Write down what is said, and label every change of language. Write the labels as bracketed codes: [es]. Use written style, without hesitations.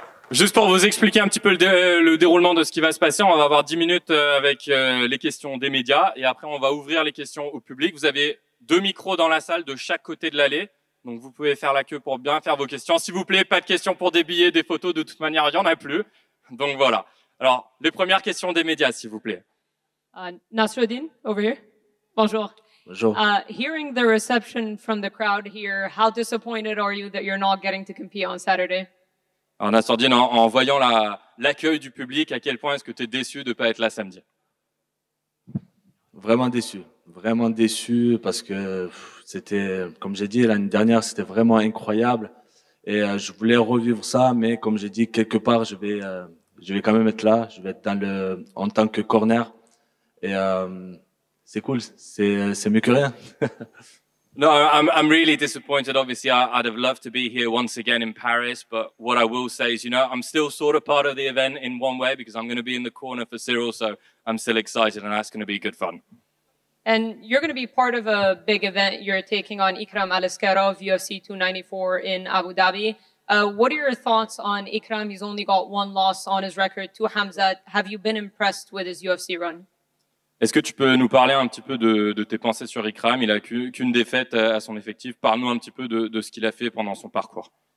[fr] Juste pour vous expliquer un petit peu le déroulement de ce qui va se passer, on va avoir 10 minutes avec les questions des médias et après on va ouvrir les questions au public. Vous avez 2 micros dans la salle de chaque côté de l'allée, donc vous pouvez faire la queue pour bien faire vos questions. S'il vous plaît, pas de questions pour des billets, des photos, de toute manière il n'y en a plus. Donc voilà. Alors, les premières questions des médias, s'il vous plaît. [en] Nasruddin, over here. Bonjour. [fr] Bonjour. [en] Hearing the reception from the crowd here, how disappointed are you that you're not getting to compete on Saturday? [fr] Alors Nassourdine, en voyant l'accueil du public, à quel point est-ce que tu es déçu de ne pas être là samedi? Vraiment déçu parce que c'était, comme j'ai dit, l'année dernière, c'était vraiment incroyable et je voulais revivre ça, mais comme j'ai dit, quelque part, je vais quand même être là, je vais être en tant que corner et c'est cool, c'est mieux que rien. [en] No, I'm really disappointed. Obviously, I'd have loved to be here once again in Paris. But what I will say is, I'm still sort of part of the event in one way because I'm going to be in the corner for Cyril. So I'm still excited and that's going to be good fun. And you're going to be part of a big event. You're taking on Ikram Aliskerov, UFC 294 in Abu Dhabi. What are your thoughts on Ikram? He's only got 1 loss on his record to Hamzat. Have you been impressed with his UFC run? [fr] Est-ce que tu peux nous parler un petit peu de tes pensées sur Ikram? Il a qu'une défaite à son effectif. Parle-nous un petit peu de ce qu'il a fait pendant son parcours.